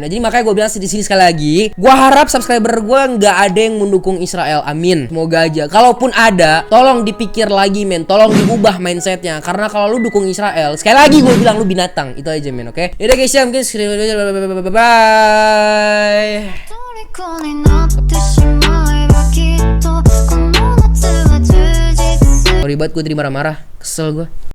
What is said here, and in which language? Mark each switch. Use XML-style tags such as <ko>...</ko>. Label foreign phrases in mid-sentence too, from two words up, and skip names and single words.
<id>Jadi makanya gue bilang di sini sekali lagi, gue harap subscriber gue nggak ada yang mendukung Israel. Amin. Semoga aja. Kalaupun ada, tolong dipikir lagi, men. Tolong diubah mindsetnya. Karena kalau lu dukung Israel, sekali lagi gue bilang lu binatang. Itu aja, men. Oke. Yaudah guys, ya mungkin bye.</id> <ja>虜になってしまえばきっとこの夏は充実する</ja> <id>Sorry banget gue tadi marah-marah. Kesel gue.</id>